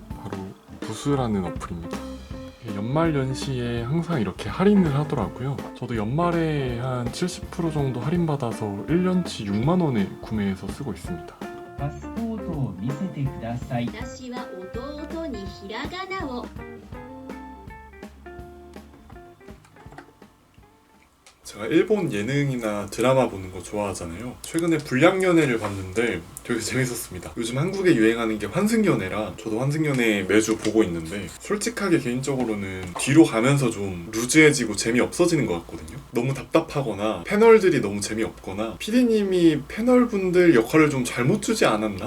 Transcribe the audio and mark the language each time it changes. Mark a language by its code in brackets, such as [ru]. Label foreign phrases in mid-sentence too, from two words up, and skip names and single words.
[ko] 바로 부스라는 어플입니다. 연말연시에 항상 이렇게 할인을 하더라고요. 저도 연말에 한 70% 정도 할인받아서 1년치 6만원에 구매해서 쓰고 있습니다. [ja] パスポートを見せてください。私は弟にひらがなを。 [ko] 제가 일본 예능이나 드라마 보는 거 좋아하잖아요. 최근에 불량연애를 봤는데 되게 재밌었습니다. 요즘 한국에 유행하는 게 환승연애라 저도 환승연애 매주 보고 있는데 솔직하게 개인적으로는 뒤로 가면서 좀 루즈해지고 재미없어지는 것 같거든요. 너무 답답하거나 패널들이 너무 재미없거나 PD님이 패널분들 역할을 좀 잘못 주지 않았나?